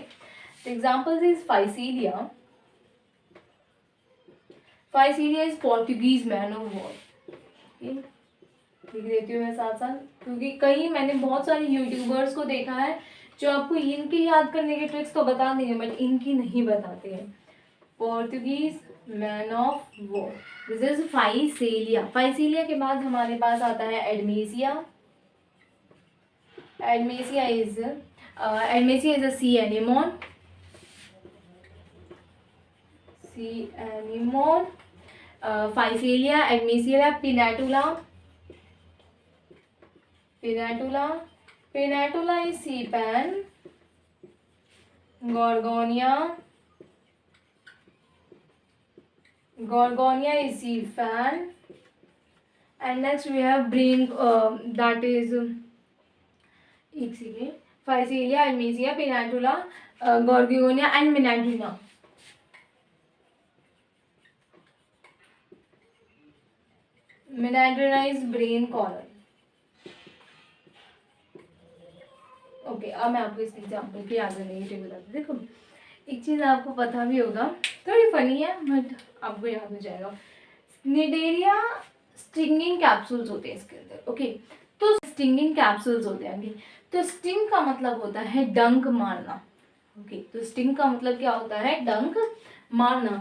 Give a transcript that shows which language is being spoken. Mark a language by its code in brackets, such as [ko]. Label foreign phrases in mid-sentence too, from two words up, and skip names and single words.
[en] examples is Physalia, Physalia is Portuguese man of war, [hi] लिख देती हूँ मैं साथ साथ, क्योंकि कई मैंने बहुत सारे यूट्यूबर्स को देखा है जो आपको इनकी याद करने के ट्रिक्स तो बता देंगे बट इनकी नहीं बताते हैं। [en] Portuguese man of war, this is Physalia. [hi] फाइसीलिया के बाद हमारे पास आता है एडमेसिया। [en] Adamsia is a sea anemone, sea anemone, सी एनिमोन। फाइसीलिया, एडमेसिया, पिनेटुला, पिनेटुला, पिनेटुला is sea pan, gorgonia, gorgonia is sea fan, and next we have brain, that is [hi] एक सेकेंड, [en] फाइसीलिया, एडमेसिया, पिनेटुला, gorgonia and मिनेड्रिना। मिनेड्रिना is brain coral। ओके, [hi] अब मैं आपको इस एग्जाम्पल की याद करने की ट्रिक बताती हूँ। देखो एक चीज़ आपको पता भी होगा, थोड़ी फनी है बट आपको याद हो जाएगा। निडेरिया [en] stinging capsules [hi] होते हैं इसके अंदर, ओके, तो [en] stinging capsules [hi] होते हैं। ओके, तो स्टिंग का मतलब होता है डंक मारना, ओके, तो स्टिंग का मतलब क्या होता है, डंक मारना।